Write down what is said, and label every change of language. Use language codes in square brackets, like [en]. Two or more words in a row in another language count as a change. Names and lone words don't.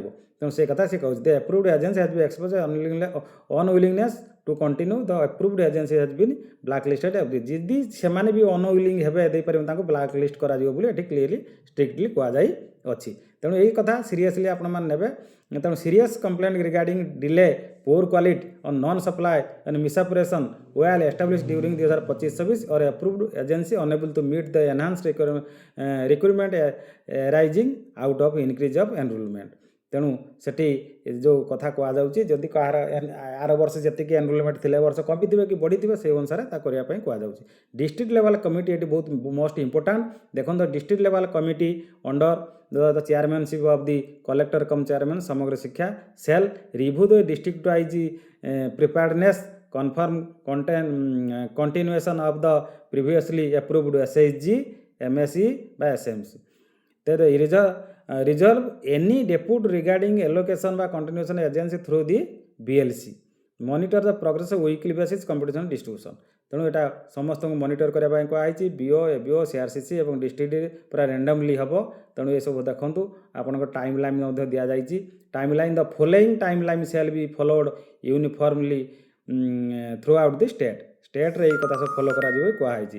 [or] ତେଣୁ ସେ କଥା ସେ କହୁଛି [en] the approved agency has be express unwillingness to continue the approved agency has been black listed. [or] ଯଦି ସେମାନେ ବି ଅନୱିଲିଂ ହେବେ ଦେଇପାରିବେ ତାଙ୍କୁ ବ୍ଲାକ୍ ଲିଷ୍ଟ କରାଯିବ ବୋଲି ଏଠି [en] clearly strictly [or] କୁହାଯାଇଅଛି। ତେଣୁ ଏହି କଥା ସିରିୟସଲି ଆପଣମାନେ ନେବେ। ତେଣୁ [en] serious complaint regarding delay, poor quality or non-supply and misappropriation while established during 2025-26 or approved agency unable to meet the enhanced requirement arising out of increase of enrollment। [or] ତେଣୁ ସେଠି ଯେଉଁ କଥା କୁହାଯାଉଛି ଯଦି କାହାର ଆର ବର୍ଷ ଯେତିକି ଏନରୋଲମେଣ୍ଟ ଥିଲେ ବର୍ଷ କମିଥିବେ କି ବଢ଼ିଥିବେ ସେଇ ଅନୁସାରେ ତା କରିବା ପାଇଁ କୁହାଯାଉଛି। [en] district level committee [or] ଏଠି ବହୁତ [en] most important. ଦେଖନ୍ତୁ district level committee under the chairmanship of the collector cum chairman समग्र शिक्षा shall review the district wise preparedness, confirm continuation of the previously approved SHG, MSE by SMC। then resolve any dispute regarding allocation by continuation agency through the BLC, monitor the progress of weekly basis competition distribution। [or] ତେଣୁ ଏଇଟା ସମସ୍ତଙ୍କୁ ମନିଟର କରିବା ପାଇଁ କୁହାଯାଇଛି। BO, ABO, CRCC ଏବଂ ଡିଷ୍ଟ୍ରିକ୍ଟ ପୁରା ରାଣ୍ଡମଲି ହେବ। ତେଣୁ ଏସବୁ ଦେଖନ୍ତୁ ଆପଣଙ୍କ [en] time line [or] ମଧ୍ୟ ଦିଆଯାଇଛି। [en] time line the following time line shall be followed uniformly throughout the state [or] ଏଇ କଥା ସବୁ ଫଲୋ କରାଯିବ କୁହାଯାଇଛି।